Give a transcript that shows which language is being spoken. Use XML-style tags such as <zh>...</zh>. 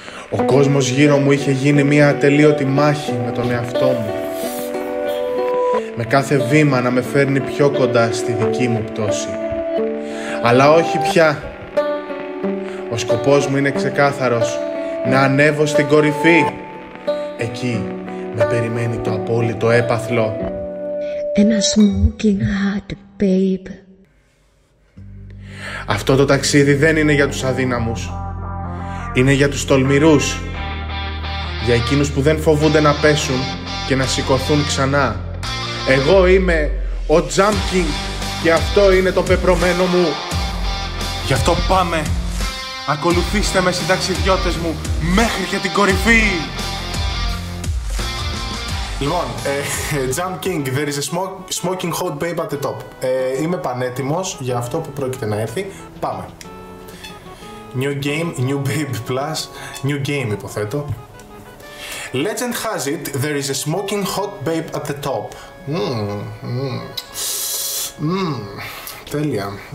<el>Ο κόσμος γύρω μου είχε γίνει μια ατελείωτη μάχη με τον εαυτό μου, με κάθε βήμα να με φέρνει πιο κοντά στη δική μου πτώση. Αλλά όχι πια. Ο σκοπός μου είναι ξεκάθαρος: να ανέβω στην κορυφή. Εκεί με περιμένει το απόλυτο έπαθλο. Ένα smoking hot babe. Αυτό το ταξίδι δεν είναι για τους αδύναμους. Είναι για τους τολμηρούς. Για εκείνους που δεν φοβούνται να πέσουν και να σηκωθούν ξανά. Εγώ είμαι ο Jump King και αυτό είναι το πεπρωμένο μου. Γι' αυτό πάμε. Ακολουθήστε με, συνταξιδιώτες μου, μέχρι και την κορυφή.</el> <en>Λοιπόν, Jump King, there is a smoking hot babe at the top.</en> <el>Είμαι πανέτοιμος για αυτό που πρόκειται να έρθει. Πάμε.</el> <en>New game, new babe plus, new game υποθέτω. Legend has it, there is a smoking hot babe at the top.</en> <el>Τέλεια.</el>